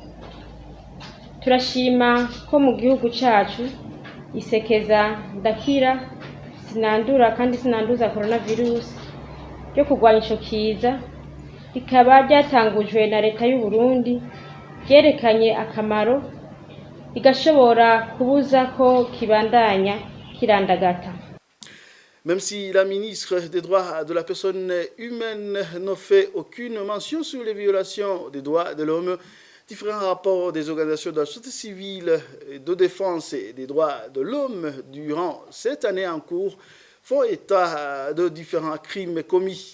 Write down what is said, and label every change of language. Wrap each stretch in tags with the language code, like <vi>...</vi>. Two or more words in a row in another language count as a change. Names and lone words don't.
<rn>Turashima ko mu gihugu cacu isekeza ndakira sinandura kandi sinanduza coronavirus ryo kurwanya ico kiza rikaba ryatangujwe na leta y'u Burundi, ryerekanye akamaro igashobora kubuza ko kibandanya kirandagata.</rn> <fr>Même si la ministre des Droits de la personne humaine n'a fait aucune mention sur les violations des droits de l'homme, différents rapports des organisations de la société civile de défense des droits de l'homme durant cette année en cours font état de différents crimes commis.</fr>